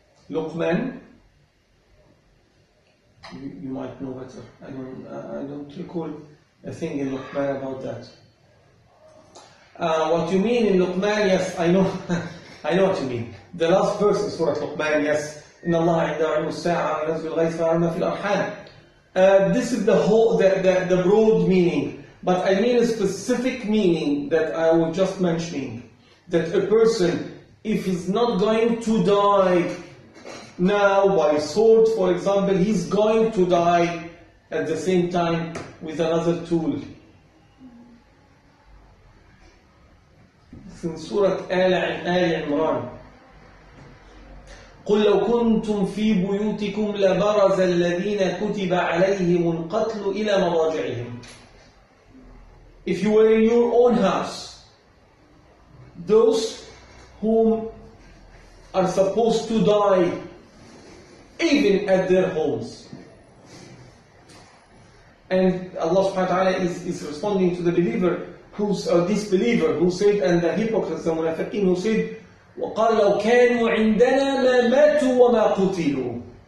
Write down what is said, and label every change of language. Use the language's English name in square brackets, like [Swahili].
[English] Luqman. You might know better. I don't recall a thing in Luqman about that. What you mean in Luqman, yes, I know. I know what you mean. The last verse in Surah Luqman, yes. [Arabic] إن الله عنده علم الساعة وينزل الغيث ويعلم ما في الأرحام. [English] This is the broad meaning, but I mean a specific meaning that I was just mentioning. That a person, if he's not going to die now by sword, for example, he's going to die at the same time with another tool. It's in Surah آل عمران. [Arabic] قل لو كنتم في بيوتكم لبرز الذين كتب عليهم القتل إلى مضاجعهم. [English] If you were in your own house, those whom are supposed to die even at their homes. And Allah subhanahu wa ta'ala is responding to the believer, disbeliever who said, and the hypocrites, the munafiqeen who said, [Arabic] وَقَالَ لَوْ كَانُوا عِنْدَنَا مَا مَاتُوا وَمَا قُتِلُوا.